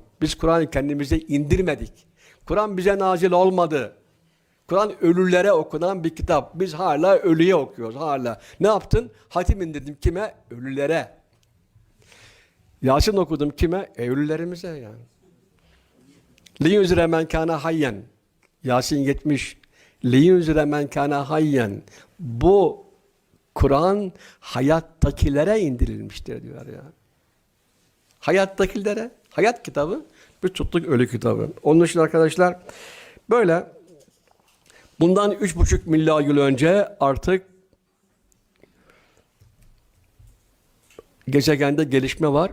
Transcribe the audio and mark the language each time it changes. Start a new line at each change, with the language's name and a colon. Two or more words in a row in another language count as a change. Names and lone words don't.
Turkish: Biz Kur'an'ı kendimize indirmedik. Kur'an bize nazil olmadı. Kur'an ölülere okunan bir kitap. Biz hala ölüye okuyoruz hala. Ne yaptın? Hatim indirdim kime? Ölülere. Yasin okudum kime? Ölülerimize yani.
Arabic: لِيُنْزِرَ مَنْ كَانَ hayyen. Yasin 70. لِيُنْزِرَ مَنْ كَانَ hayyen.
Turkish: Bu Kur'an hayattakilere indirilmiştir diyor ya. Hayattakilere, hayat kitabı, bir tuttuk ölü kitabı. Onun için arkadaşlar böyle bundan 3,5 milyar yıl önce artık gezegende gelişme var.